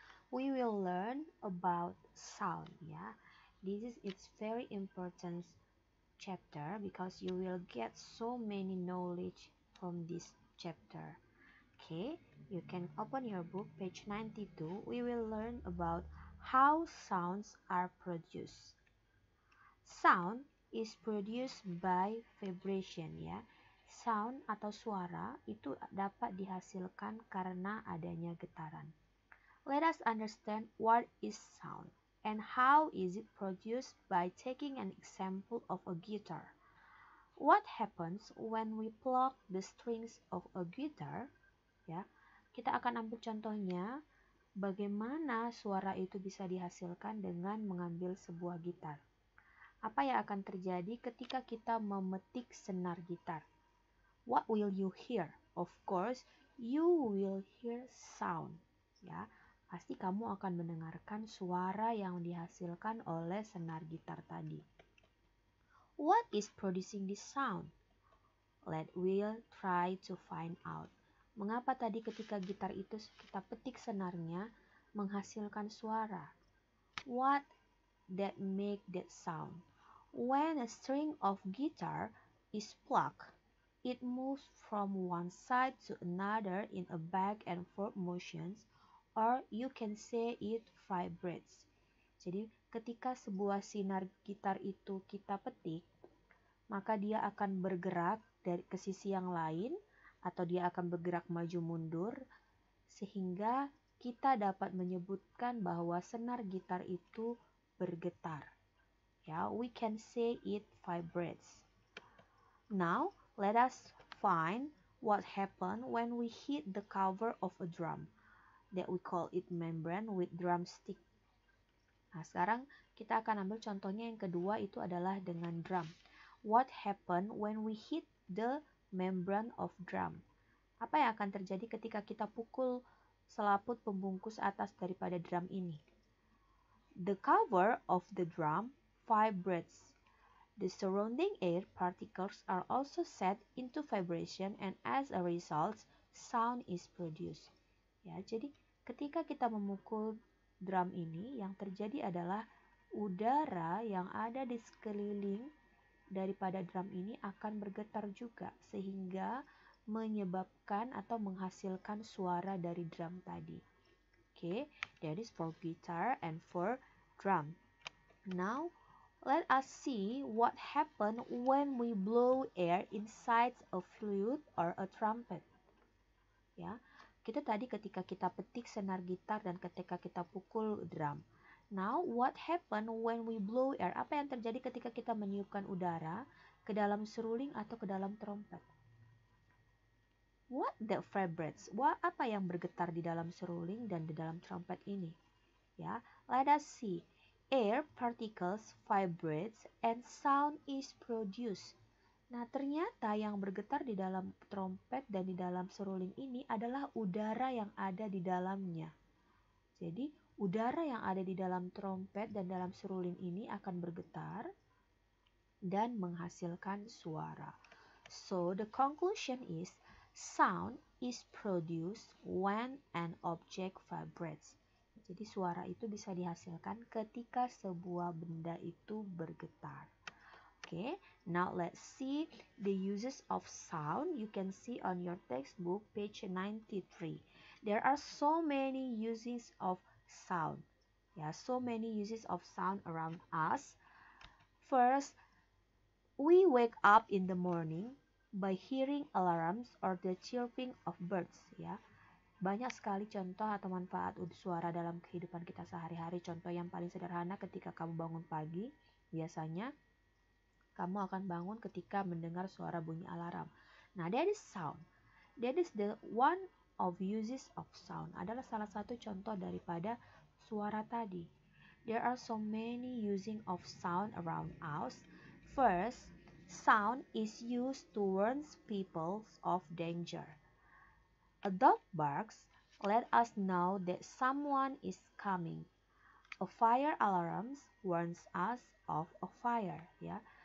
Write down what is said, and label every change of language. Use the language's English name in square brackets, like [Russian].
[English] We will learn about sound. Yeah, it's very important chapter because you will get so many knowledge from this chapter. Okay, you can open your book page 92. We will learn about how sounds are produced. Sound is produced by vibration ya. [Indonesian] Sound atau suara itu dapat dihasilkan karena adanya getaran. [English] Let us understand what is sound and how is it produced by taking an example of a guitar. What happens when we pluck the strings of a guitar? [Indonesian] Ya, kita akan ambil contohnya bagaimana suara itu bisa dihasilkan dengan mengambil sebuah gitar. Apa yang akan terjadi ketika kita memetik senar gitar? [English] What will you hear? Of course, you will hear sound. [Indonesian] Ya, pasti kamu akan mendengarkan suara yang dihasilkan oleh senar gitar tadi. [English] What is producing this sound? Let we'll try to find out. [Indonesian] Mengapa tadi ketika gitar itu kita petik senarnya menghasilkan suara? [English] What that make that sound? When a string of guitar is plucked, it moves from one side to another in a back and forth motions, or you can say it vibrates. [Indonesian] Jadi ketika sebuah sinar gitar itu kita petik, maka dia akan bergerak dari ke sisi yang lain atau dia akan bergerak maju mundur sehingga kita dapat menyebutkan bahwa senar gitar itu bergetar. [English] Ya, we can say it vibrates. Now, let us find what happen when we hit the cover of a drum that we call it membrane with drumstick. [Indonesian] Nah, sekarang kita akan ambil contohnya yang kedua itu adalah dengan drum. [English] What happen when we hit the membrane of drum? [Indonesian] Apa yang akan terjadi ketika kita pukul selaput pembungkus atas daripada drum ini? [English] The cover of the drum vibrates. The surrounding air particles are also set into vibration and as a result, sound is produced. [Indonesian] Ya, jadi ketika kita memukul drum ini, yang terjadi adalah udara yang ada di sekeliling daripada drum ini akan bergetar juga sehingga menyebabkan atau menghasilkan suara dari drum tadi. [English] Okay, that is for guitar and for drum. Now, let us see what happens when we blow air inside a flute or a trumpet. [Indonesian] Ya, kita tadi ketika kita petik senar gitar dan ketika kita pukul drum. [English] Now, what happen when we blow air? [Indonesian] Apa yang terjadi ketika kita meniupkan udara ke dalam seruling atau ke dalam trompet? [English] What that vibrates? [Indonesian] Apa yang bergetar di dalam seruling dan di dalam trompet ini? [English] Ya, let us see. Air particles vibrates and sound is produced. [Indonesian] Nah, ternyata yang bergetar di dalam trompet dan di dalam seruling ini adalah udara yang ada di dalamnya. Jadi, udara yang ada di dalam trompet dan dalam seruling ini akan bergetar dan menghasilkan suara. [English] So, the conclusion is sound is produced when an object vibrates. [Indonesian] Jadi suara itu bisa dihasilkan ketika sebuah benda itu bergetar. [English] Okay, now let's see the uses of sound. You can see on your textbook page 93. There are so many uses of sound. Yeah, so many uses of sound around us. First, we wake up in the morning by hearing alarms or the chirping of birds. [Indonesian] Ya, banyak sekali contoh atau manfaat suara dalam kehidupan kita sehari-hari. Contoh yang paling sederhana ketika kamu bangun pagi, biasanya kamu akan bangun ketika mendengar suara bunyi alarm. [English] Nah, that is sound. That is the one of uses of sound. [Indonesian] Adalah salah satu contoh daripada suara tadi. [English] There are so many using of sound around us. First, sound is used to warn people of danger. A dog barks, let us know that someone is coming. A fire alarm warns us of a fire. Ya.